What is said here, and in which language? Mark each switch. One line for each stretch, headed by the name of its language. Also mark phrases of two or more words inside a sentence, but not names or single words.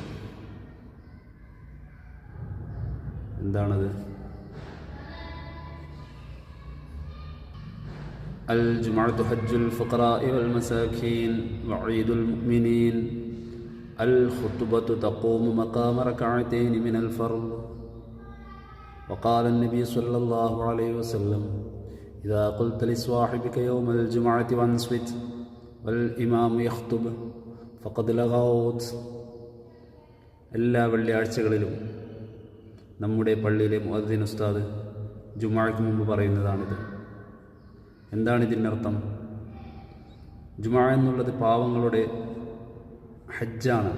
Malayalam: എന്താണത്?
Arabic: الجمعة حج الفقراء والمساكين وعيد المؤمنين الخطبة تقوم مقام ركعتين من الفرض. وقال النبي صلى الله عليه وسلم إذا قلت لصاحبك يوم الجمعة وانصت والإمام يخطب فقد لغوت.
Malayalam: എല്ലാ വെള്ളിയാഴ്ചകളിലും നമ്മുടെ പള്ളിയിലെ മുഅദ്ദിൻ ഉസ്താദ് ജുമുഅയ്ക്ക് മുമ്പ് പറയുന്നതാണിത്. എന്താണ് ഇതിനർത്ഥം? ജുമുഅ എന്നുള്ളത് പാവങ്ങളുടെ ഹജ്ജാണ്.